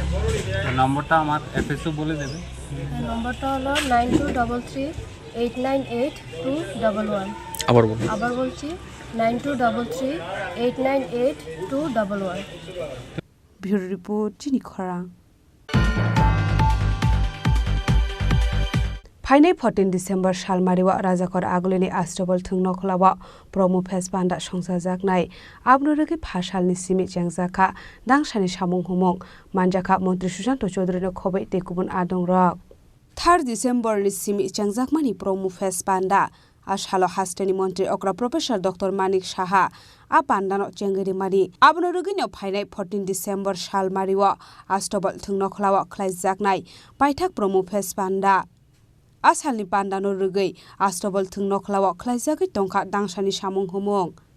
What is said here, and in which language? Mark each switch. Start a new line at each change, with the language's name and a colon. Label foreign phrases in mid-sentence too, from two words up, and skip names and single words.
Bangla: তো নম্বরটা আমার এফএসও বলে দেবে। নম্বরটা হলো 9233898211। আবার বলছি 9233898211।
English: bureau report
Bangla: চিনি খরাং।
Kok Borok: फाइनाय 14 डिसेम्बर सालमारिवा राजाखर आगुलिनि आस्ट्रबल थुंनखलावा प्रमो फेस बान्दा संसाजाकनाय आबनोरगि फासालनि सिमि जेंजाखा दांसानि सामुं हुमं मानजाखा मन्त्री सुशांत चौधुरीनो खबै तेकुबुन आदंरक 3 डिसेम्बरनि सिमि जेंजाकमानि प्रमो फेस बान्दा आसालो हास्टेनि मन्त्री अग्रा प्रोफेसर डक्टर मानिक साहा आ बान्दानो चेंगेरिमानि आबनोरगिनो फाइनाय 14 डिसेम्बर सालमारिवा आस्ट्रबल थुंनखलावा खलायजाकनाय बायथाक प्रमो फेस बान्दा आसालनि बान्दानो रुगै आस्ट्रबल थुंनखलावा खलायजागै दंखा दांसानि सामुं हुमं